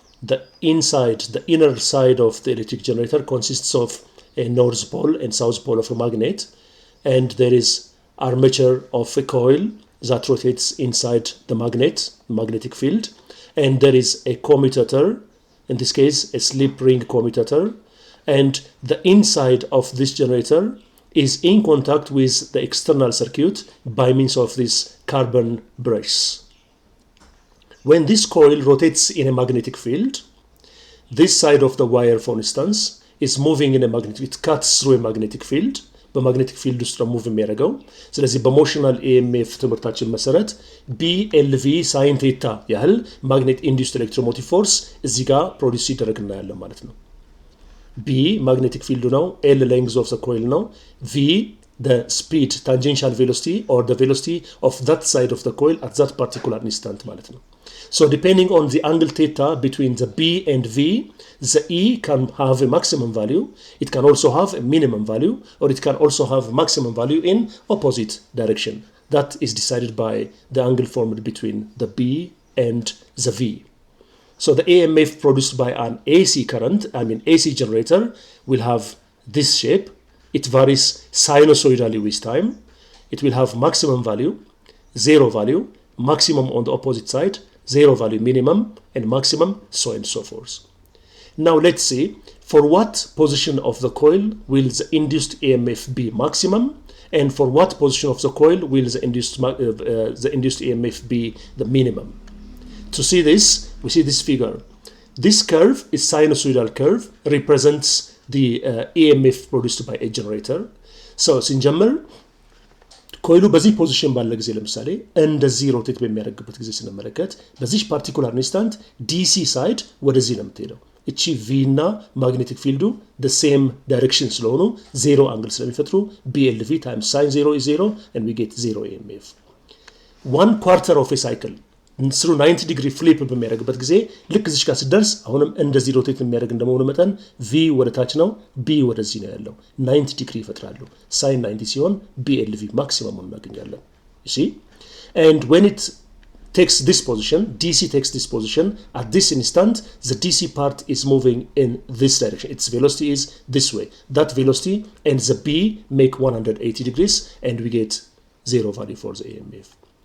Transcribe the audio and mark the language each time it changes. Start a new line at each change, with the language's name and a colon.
English: The inner side of the electric generator consists of a north pole and south pole of a magnet, and there is armature of a coil that rotates inside the magnetic field, and there is a commutator, in this case a slip ring commutator, and the inside of this generator is in contact with the external circuit by means of this carbon brush. When this coil rotates in a magnetic field, this side of the wire, for instance, is moving in a magnetic, it cuts through a magnetic field.
Amharic: በማግኔቲክ ፊልድ ውስጥ ነው ሙቭ የሚያደርገው። ስለዚህ በሞሽናል ኤኤምኤፍ ትምህርታችን መሰረት BLV ሳይን ቴታ ያህል ማግኔት ኢንዱስድ ኤሌክትሮሞቲቭ ፎርስ እዚህ ጋር ፕሮዲዩስ ሲደረግ እናያለን ማለት ነው። B magnetic field ነው, L
English: length of the coil
Amharic: ነው,
English: V the speed, tangential velocity or the velocity of that side of the coil at that particular instant
Amharic: ማለት ነው.
English: So depending on the angle theta between the B and V, the E can have a maximum value, it can also have a minimum value, or it can also have maximum value in opposite direction. That is decided by the angle formed between the B and the V. So the AMF produced by an AC generator will have this shape. It varies sinusoidally with time. It will have maximum value, zero value, maximum on the opposite side, zero value minimum, and maximum, so and so forth. Now let's see, for what position of the coil will the induced AMF be maximum, and for what position of the coil will the induced AMF be the minimum. To see this, we see this figure. This curve is sinusoidal curve, represents the AMF produced by a generator.
Amharic: So ስንጀምር ኮይሉ በዚህ ፖዚሽን ባለ ጊዜ ለምሳሌ እንደዚህ ሮቴት በሚያደርግበት ጊዜ ስንመለከት በዚህ ፓርቲኩላር ኢንስታንት DC ሳይድ ወደዚህ ነው የምትሄደው። እቺ V እና ማግኔቲክ ፊልዱ
English: the same direction
Amharic: ስለሆኑ ዜሮ አንግል ስለሚፈጥሩ
English: BLV times sin 0 is 0 and we get 0 AMF. 1/4 of a cycle through 90 degree flip
Amharic: በሚያደርግበት ጊዜ ልክ እዚህ ጋር ሲደርስ አሁንም እንደዚህ ሮቴት የሚያደርግ እንደመሆኑ መጠን V ወደ ታች ነው፣ B ወደዚህ ነው ያለው። 90 ዲግሪ ይፈጥራሉ። sin 90 ሲሆን BLV ማክሲመም እናገኛለን።
English: You see? And when it takes this position, DC takes this position, at this instant the DC part is moving in this direction. Its velocity is this way. That velocity and the B make 180 degrees and we get zero value for the AMF.